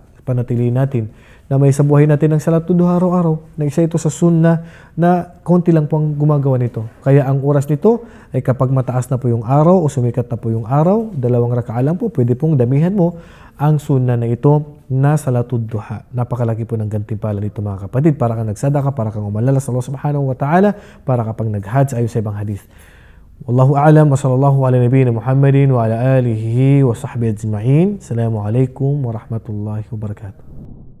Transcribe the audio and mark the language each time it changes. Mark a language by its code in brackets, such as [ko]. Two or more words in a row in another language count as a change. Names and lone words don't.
[tl] Panatilihin natin na may sa buhay natin ang [ar] صلاة الضحى [tl] araw-araw, na isa ito sa sunnah na konti lang po ang gumagawa nito. Kaya ang oras nito ay kapag mataas na po yung araw o sumikat na po yung araw, 2 raka'a lang po, pwede pong damihan mo ang sunnah na ito na [ar] صلاة الضحى. [tl] Napakalaki po ng gantimpala nito mga kapatid, para kang nagsadaka, para kang umalala sa Allah [ar] سبحانه وتعالى, [tl] para kapag nag-hajj ayon sa ibang hadith. [ar] والله أعلم وصلى الله على نبينا محمد وعلى آله وصحبه أجمعين. السلام عليكم ورحمة الله وبركاته.